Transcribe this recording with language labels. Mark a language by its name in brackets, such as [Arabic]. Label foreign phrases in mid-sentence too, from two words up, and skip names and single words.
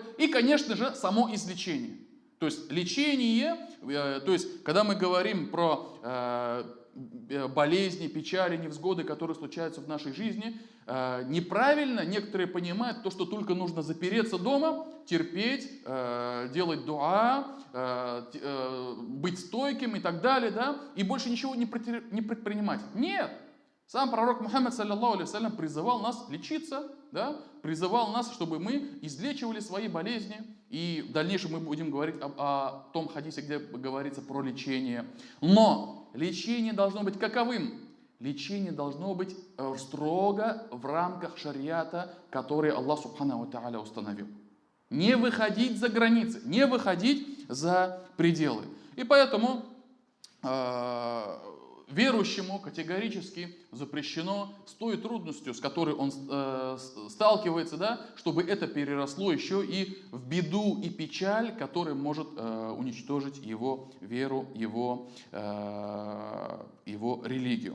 [Russian] И, конечно же, само излечение. То есть лечение, то есть когда мы говорим про болезни, печали, невзгоды, которые случаются в нашей жизни, неправильно некоторые понимают то, что только нужно запереться дома, терпеть, делать дуа, быть стойким и так далее, да, и больше ничего не предпринимать. Нет! Сам пророк Мухаммад [Arabic] صلى الله عليه وسلم [Russian] призывал нас лечиться, да, призывал нас, чтобы мы излечивали свои болезни. И в дальнейшем мы будем говорить о том хадисе, где говорится про лечение. Но лечение должно быть каковым? Лечение должно быть строго в рамках шариата, который Аллах [Arabic] سبحانه وتعالى [Russian] установил. Не выходить за границы, не выходить за пределы. И поэтому верующему категорически запрещено с той трудностью, с которой он сталкивается, да, чтобы это переросло еще и в беду и печаль, которая может уничтожить его веру, его религию.